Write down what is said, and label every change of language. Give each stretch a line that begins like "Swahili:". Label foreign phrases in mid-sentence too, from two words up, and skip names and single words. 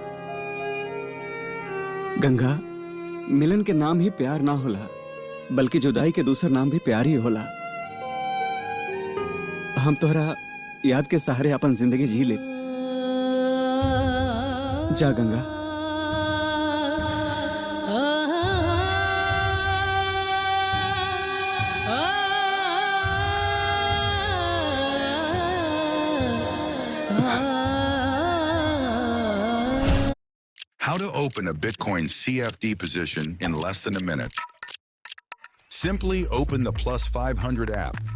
Bhojpuri: गंगा, मिलन के नाम ही प्यार ना होला बल्कि जुदाई के दूसर नाम भी प्यार ही होला। हम तोहरा याद के सहारे अपन जिंदगी जी ले। जा गंगा।
English: How to open a Bitcoin CFD position in less than a minute. Simply open the Plus 500 app.